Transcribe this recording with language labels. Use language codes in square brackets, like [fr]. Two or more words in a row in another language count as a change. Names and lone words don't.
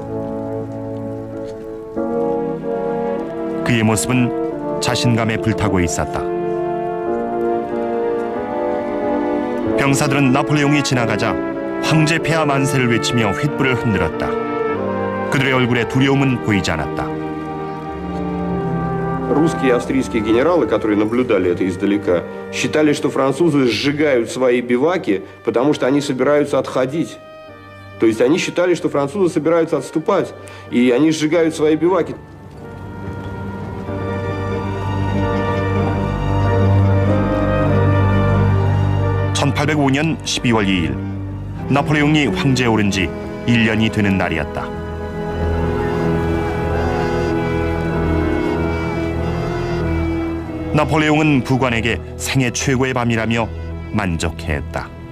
[ko] 그의 모습은 자신감에 불타고 있었다. 병사들은 나폴레옹이 지나가자 황제 폐하 만세를 외치며 횃불을 흔들었다. 그들의 얼굴에 두려움은 보이지 않았다. [ru] Русские и австрийские генералы, которые наблюдали это издалека, считали, что французы сжигают свои биваки, потому что они собираются отходить. То есть они считали, что французы собираются отступать, и они сжигают свои биваки. [ko] 1805년 12월 2일 나폴레옹이 황제에 오른 지 1년이 되는 날이었다. 나폴레옹은 부관에게 생애 최고의 밤이라며 만족해했다.